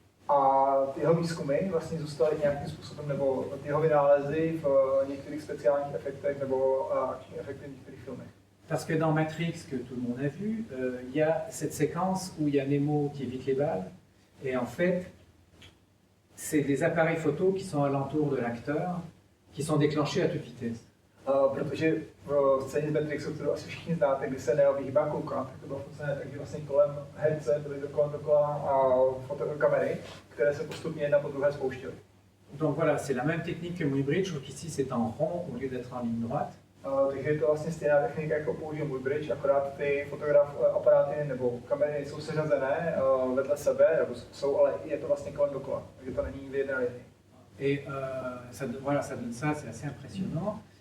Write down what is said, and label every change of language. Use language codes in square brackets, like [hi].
[cs] A ty jeho výzkumy vlastně zůstaly nějakým způsobem, nebo ty jeho vynálezy v některých speciálních efektech nebo akčních efektech v některých filmech. [fr] Parce que dans Matrix, que tout le monde a vu, il y a cette séquence où il y a Nemo qui évite les balles. Et en fait, c'est des appareils photo qui sont alentour de l'acteur, qui sont déclenchés à toute vitesse. [cs] Protože v scéně z Matrixu, kterou asi všichni znáte, kdy se Neo vyhýbá koukat, tak to bylo focené, takže vlastně kolem herce byly dokola kamery, které se postupně jedna po druhé spouštěly. [fr] Donc voilà, c'est la même technique que Muybridge, sauf qu'ici c'est en rond au lieu d'être en ligne droite. [cs] Takže je to vlastně stejná technika, jako použil Muybridge, akorát ty aparáty nebo kamery jsou seřazené vedle sebe, nebo jsou, ale je to vlastně kolem dokola, takže to není v jedné linii. [fr] Et voilà, ça donne ça, c'est assez impressionnant.